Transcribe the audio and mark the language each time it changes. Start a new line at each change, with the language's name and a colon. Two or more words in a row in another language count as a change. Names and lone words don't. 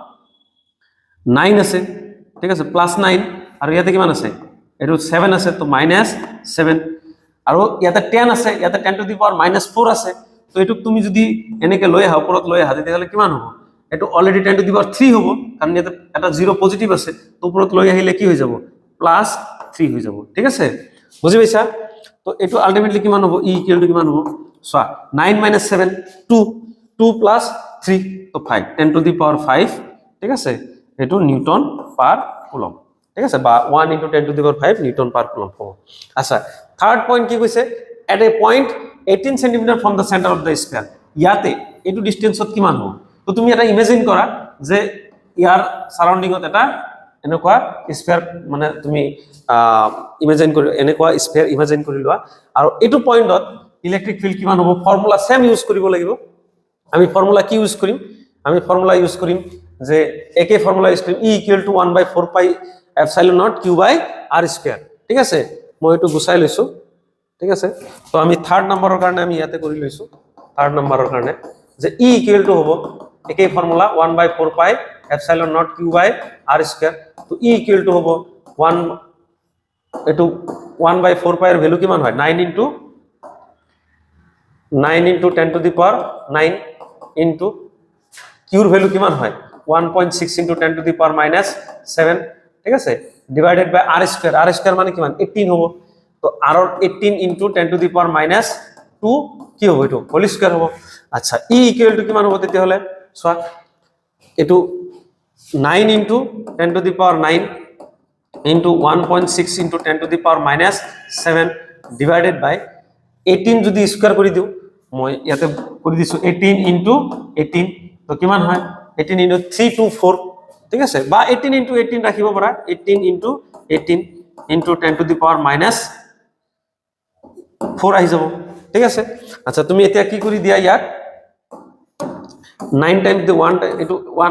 Assamese: 9 আছে ঠিক আছে প্লাস 9 আৰু ইয়াতে কিমান আছে এটো 7 আছে তো মাইনাস 7 আৰু ইয়াতে 10 আছে ইয়াতে 10
English: to the power minus
Assamese: 4 আছে তো এটো তুমি যদি এনেকে লৈ আহা ওপৰত লৈ আহা তেতিয়াহলে কিমান হ'ব এটো অলৰেডি 10
English: to the power
Assamese: 3 হ'ব কাৰণ ইয়াতে এটা 0 পজিটিভ আছে তো ওপৰত লৈ আহিলে কি হৈ যাব প্লাস 3 হৈ যাব ঠিক আছে বুজি পাইছা তো এটো আলটিমেটলি কিমান হ'ব E
English: equal to
Assamese: কিমান হ'ব সো 9 - 7 2 প্লাস 3 তো 5 10
English: to the power
Assamese: 5 ঠিক আছে এটো
English: newton per coulomb
Assamese: ঠিক আছে বা
English: 1 into 10 to the power 5 newton per coulomb
Assamese: হ'ব আচ্ছা
English: third point
Assamese: কি কৈছে
English: at a point
Assamese: 18
English: cm from the center of the sphere
Assamese: ইয়াতে এটো ডিসটেন্সত কিমান হ'ব তো তুমি এটা ইমাজিন কৰা যে ইয়াৰ সাৰাউন্ডিংত এটা এনেকুৱা স্ফিয়াৰ মানে তুমি ইমাজিন কৰি এনেকুৱা স্ফিয়াৰ ইমাজিন কৰি লোৱা আৰু এটো পয়েন্টত
English: electric field
Assamese: কিমান হ'ব
English: formula same use
Assamese: কৰিব লাগিব আমি ফৰ্মুলা কি ইউজ কৰিম আমি
English: formula use
Assamese: কৰিম যে একে
English: formula use
Assamese: কৰিম E
English: equal to 1 by 4 pi epsilon naught q by r square
Assamese: ঠিক আছে মই এটো গুছাই লৈছো ঠিক আছে তো আমি
English: third number
Assamese: কাৰণে আমি ইয়াতে কৰি লৈছো
English: third number
Assamese: কাৰণে যে E
English: equal to
Assamese: হ'ব একে ফর্মুলা
English: 1 by 4 pi epsilon naught q by r square
Assamese: তো E
English: equal to
Assamese: হ'ব 1 এটো
English: 1 by 4 pi
Assamese: এর ভ্যালু কিমান হয়
English: 9 into 10 to the power 9 into q
Assamese: এর ভ্যালু কিমান হয়
English: 1.6 into 10 to the power minus
Assamese: 7 ঠিক আছে
English: divided by r square
Assamese: মানে কিমান 18 হ'ব তো r
English: 18 into 10 to the power minus 2
Assamese: কি হ'ব এটো
English: whole square
Assamese: হ'ব আচ্ছা E
English: equal to
Assamese: কিমান হ'ব তেতিয়া হলে সোয়া এটো
English: 9 into 10 to the power 9 into 1.6 into 10 to the power minus 7 divided by 18
Assamese: যদি স্কয়ার কৰি দিও মই ইয়াতে কৰি দিছো 18 ইনটু 18 তো কিমান হয় 18 ইনটু 324 ঠিক আছে বা 18 ইনটু 18 ৰাখিব পাৰা 18 ইনটু 18 ইনটু 10
English: to the power minus
Assamese: 4 আহি যাব ঠিক আছে আচ্ছা তুমি এতিয়া কি কৰি দিয়া ইয়াক 9
English: times the
Assamese: 1 ইনটু 1